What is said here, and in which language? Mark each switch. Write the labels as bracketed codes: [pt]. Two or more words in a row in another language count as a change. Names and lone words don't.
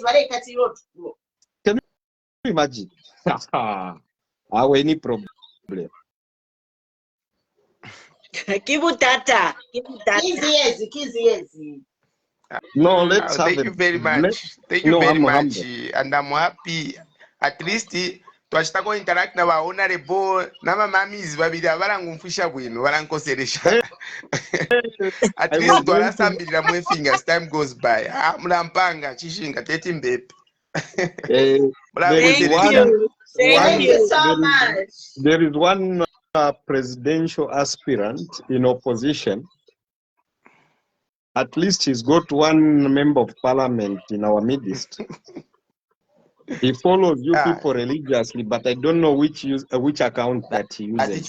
[en] Can you imagine? Have any problem? [bem] Kibutata. [en] Easy. No, let's have thank you very much. Thank you very much. And I'm happy. At least [bem] twachitako interact na honorable na mamamis babiri abarangumfusha bwino barankoseresha. [en] At least [bem] twarasambirira mu [en] fingers time goes by. [bem] Mulampanga chishinga teti mbepe. [en] Thank you so much. There is one presidential aspirant in opposition. At least he's got one member of parliament in our midst. He follows you people religiously, but I don't know which account that he uses.